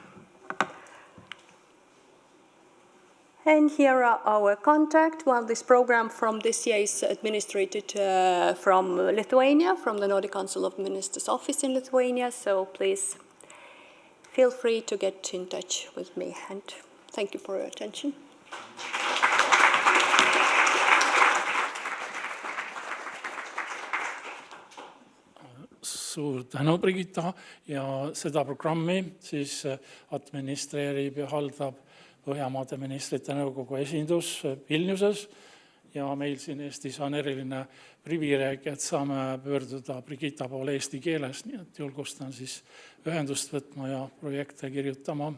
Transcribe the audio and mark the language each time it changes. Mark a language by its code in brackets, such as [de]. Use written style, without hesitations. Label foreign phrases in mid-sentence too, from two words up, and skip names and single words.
[en] And here are our contact. Well, this program from this year is administered from Lithuania, from the Nordic Council of Ministers office in Lithuania, so please feel free to get in touch with me, and thank you for your attention. [et] Suur tänu, Brigita, ja seda programmi siis administreerib ja haldab Põhjamaade Ministrite Nõukogu esindus Vilniuses, ja meil siin Eestis on eriline privileeg, et saame pöörduda Brigita poole eesti keeles, nii et julgustan siis ühendust võtma ja projekte kirjutama.